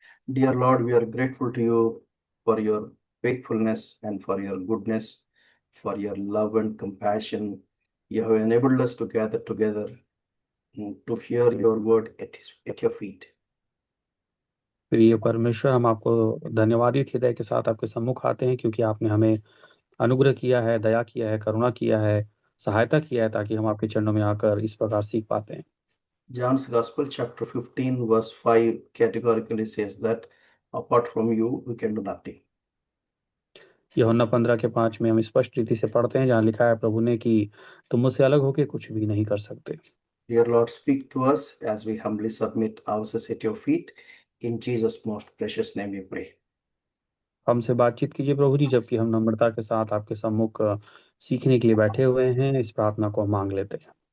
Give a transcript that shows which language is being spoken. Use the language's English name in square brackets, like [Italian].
[English] Dear Lord, we are grateful to you for your faithfulness and for your goodness, for your love and compassion. You have enabled us to gather together to hear your word at your feet. [Hindi] प्रिय परमेश्वर, हम आपको धन्यवादित हृदय के साथ आपके सम्मुख आते हैं, क्योंकि आपने हमें अनुग्रह किया है, दया किया है, करुणा किया है, सहायता किया है, ताकि हम आपके चरणों में आकर इस प्रकार सीख पाते हैं। [English] John's Gospel, chapter 15, verse 5, categorically says that apart from you, we can do nothing. [Hindi] यूहन्ना 15:5 में हम स्पष्ट रीति से पढ़ते हैं, जहाँ लिखा है प्रभु ने कि तुम मुझसे अलग होकर कुछ भी नहीं कर सकते। [English] Dear Lord, speak to us as we humbly submit ourselves at your feet. In Jesus' most precious name we pray. [Hindi] हमसे बातचीत कीजिए प्रभु जी, जबकि हम नम्रता के साथ आपके सम्मुख सीखने के लिए बैठे हुए हैं। इस प्रार्थना को हम मांग लेते हैं।